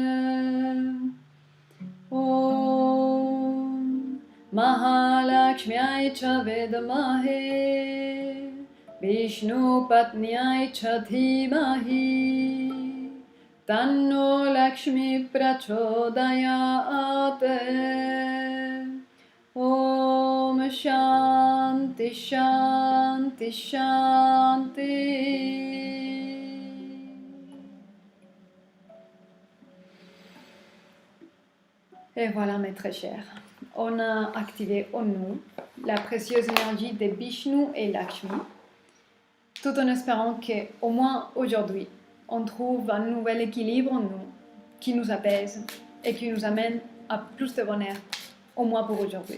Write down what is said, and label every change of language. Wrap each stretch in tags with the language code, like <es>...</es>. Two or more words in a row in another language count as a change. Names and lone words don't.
<sa>Om Mahalakshmyai Cha Vedmahe Vishnu Patnyai Cha Dhimahi Tanno Lakshmi Prachodayat Om Shanti Shanti Shanti.</sa> <fr>Et voilà mes très chers, on a activé en nous la précieuse énergie de Vishnu et Lakshmi, tout en espérant qu'au moins aujourd'hui, on trouve un nouvel équilibre en nous qui nous apaise et qui nous amène à plus de bonheur, au moins pour aujourd'hui.</fr>